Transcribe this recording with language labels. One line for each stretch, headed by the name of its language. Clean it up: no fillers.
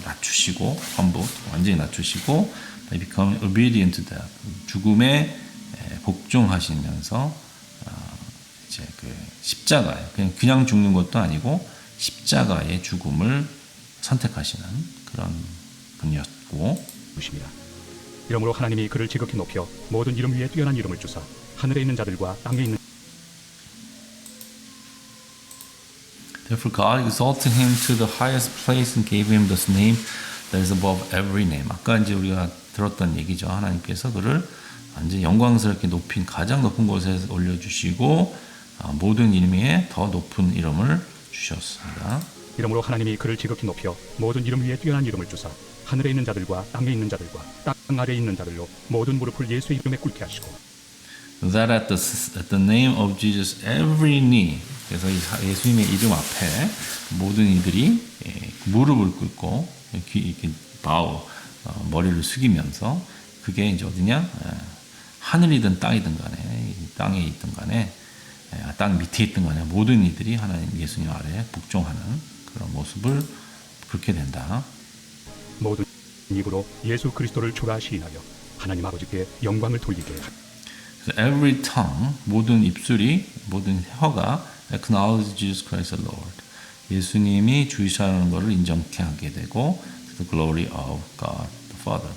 Korean: 낮추시고 humble, 완전히 낮추시고
English: become obedient to death,
Korean: 죽음에 복종하시면서 이제 그 십자가에 그냥 죽는 것도 아니고 십자가의 죽음을 선택하시는 그런 분이었고, 주십니다. 이러므로 하나님이 그를 지극히 높여 모든 이름 위에 뛰어난 이름을 주사 하늘에 있는 자들과 땅에 있는
English: Therefore God exalted him to the highest place and gave him this name that is above every name.
Korean: 아까 이제 우리가 들었던 얘기죠. 하나님께서 그를 완전 영광스럽게 높인 가장 높은 곳에 올려주시고 모든 이름 위에 더 높은 이름을 주셨습니다. 이러므로 하나님이 그를 지극히 높여 모든 이름 위에 뛰어난 이름을 주사 하늘에 있는 자들과 땅에 있는 자들과 땅 아래에 있는 자들로 모든 무릎을 예수의 이름에 꿇게 하시고
English: That at the name of Jesus every knee
Korean: 그래서 이 예수님의 이름 앞에 모든 이들이 무릎을 꿇고 이렇게 머리를 숙이면서 그게 이제 어디냐? 하늘이든 땅이든 간에 땅에 있든 간에 땅 밑에 있든 간에 모든 이들이 하나님 예수님 아래 복종하는 그런 모습을 그렇게 된다. 모든 입으로 예수 그리스도를 주라 시인하여 하나님 아버지께 영광을 돌리게 하라.
English: So every tongue,
Korean: 모든 입술이, 모든 혀가
English: acknowledge Jesus Christ the Lord.
Korean: 예수님이 주이시라는 것을 인정케 하게 되고
English: to the glory of God the Father.